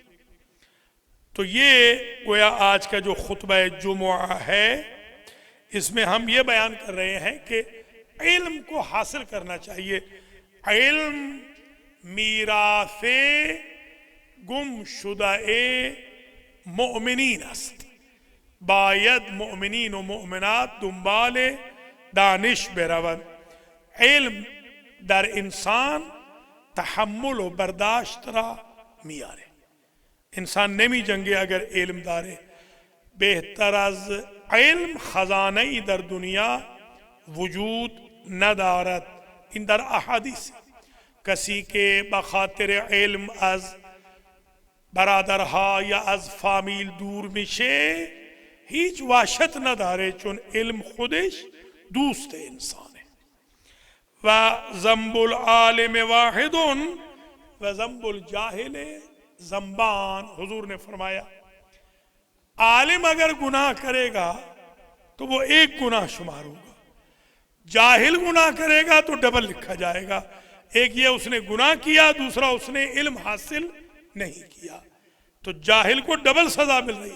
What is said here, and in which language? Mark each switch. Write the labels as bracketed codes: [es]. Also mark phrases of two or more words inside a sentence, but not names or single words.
[ur] تو یہ گویا آج کا جو خطبہ جمعہ ہے, اس میں ہم یہ بیان کر رہے ہیں کہ علم کو حاصل کرنا چاہیے. [fa] علم میراث گم شدہ مؤمنین است, باید مؤمنین و مؤمنات دنبال دانش بروند. علم در انسان تحمل و برداشت را میاره, انسان نمی جنگه اگر علم داره. بهتر از علم خزانه‌ای در دنیا وجود ندارد. این در احادیث. کسی که بخاطر علم از برادرها یا از فامیل دور میشه هیچ وحشت نداره, چون علم خودش دوست انسانه. [ar] و ذنب العالم واحد و ذنب الجاہل ذنبان. [ur] حضور نے فرمایا عالم اگر گناہ کرے گا تو وہ ایک گناہ شمار ہوگا, جاہل گناہ کرے گا تو ڈبل لکھا جائے گا. ایک یہ اس نے گناہ کیا, دوسرا اس نے علم حاصل نہیں کیا, تو جاہل کو ڈبل سزا مل رہی ہے.